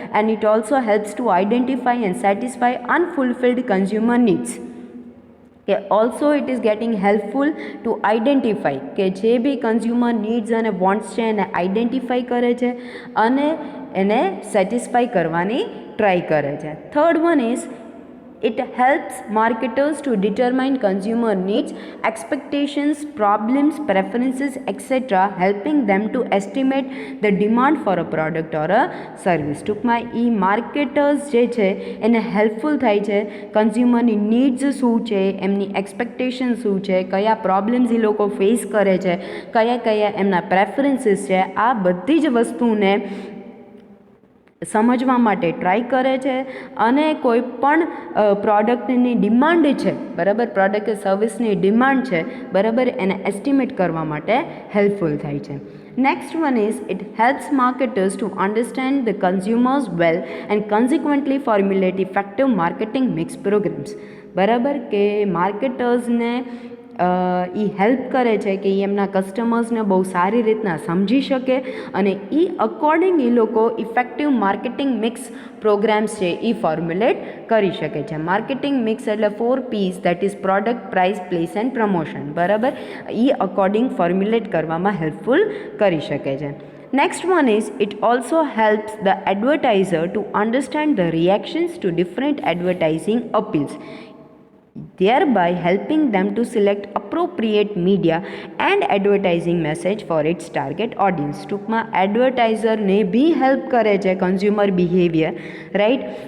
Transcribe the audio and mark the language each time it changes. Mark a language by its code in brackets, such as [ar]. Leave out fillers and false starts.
[en] And it also helps to identify and satisfy unfulfilled consumer needs. [gu] કે [en] also it is getting helpful to identify [gu] કે જે બી consumer needs અને wants છે એને identify કરે છે અને એને સેટિસ્ફાઈ કરવાની ટ્રાય કરે છે. [en] Third one is it helps marketers to determine consumer needs, expectations, problems, preferences, etc., helping them to estimate the demand for a product or a service. [gu] ટૂંકમાં એ માર્કેટર્સ જે છે એને હેલ્પફુલ થાય છે કન્ઝ્યુમરની નીડ્સ શું છે, એમની એક્સપેક્ટેશન શું છે, કયા પ્રોબ્લેમ્સ એ લોકો ફેસ કરે છે, કયા કયા એમના પ્રેફરન્સીસ છે, આ બધી જ વસ્તુને સમજવા માટે ટ્રાય કરે છે અને કોઈ પણ પ્રોડક્ટની ડિમાન્ડ છે, બરાબર, પ્રોડક્ટ કે સર્વિસની ડિમાન્ડ છે, બરાબર, એને એસ્ટિમેટ કરવા માટે હેલ્પફુલ થાય છે. [en] Next one is it helps marketers to understand the consumers well and consequently formulate effective marketing mix programs. [gu] બરાબર કે માર્કેટર્સને એ હેલ્પ કરે છે કે એ એમના કસ્ટમર્સને બહુ સારી રીતના સમજી શકે અને એ અકોર્ડિંગ એ લોકો ઇફેક્ટિવ માર્કેટિંગ મિક્સ પ્રોગ્રામ્સ છે એ ફોર્મ્યુલેટ કરી શકે છે. માર્કેટિંગ મિક્સ એટલે 4 P's, [en] that is product, price, place and promotion, [gu] બરાબર, એ અકોર્ડિંગ ફોર્મ્યુલેટ કરવામાં હેલ્પફુલ કરી શકે છે. [en] Next one is it also helps the advertiser to understand the reactions to different advertising appeals, thereby helping them to select appropriate media and advertising message for its target audience. [gu] ટૂંકમાં એડવર્ટાઇઝરને બી help કરે છે consumer behaviour, right.